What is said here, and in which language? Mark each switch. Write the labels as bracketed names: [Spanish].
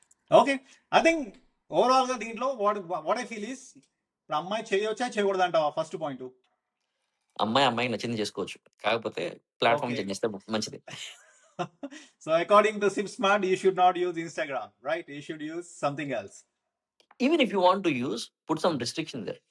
[English] okay, I think overall గా దీంట్లో what I feel is, [Telugu] అమ్మాయి చేయవచ్చా చేయకూడదు అంటావా? [English] First point. [Telugu] అమ్మాయికి నచ్చింది చేసుకోవచ్చు, కాకపోతే ప్లాట్ఫామ్ Okay. చేంజ్ చేస్తే మంచిది. [English] So according to SipSmart, you should not use Instagram, right? You should use something else. Even if you want to use put some restriction there.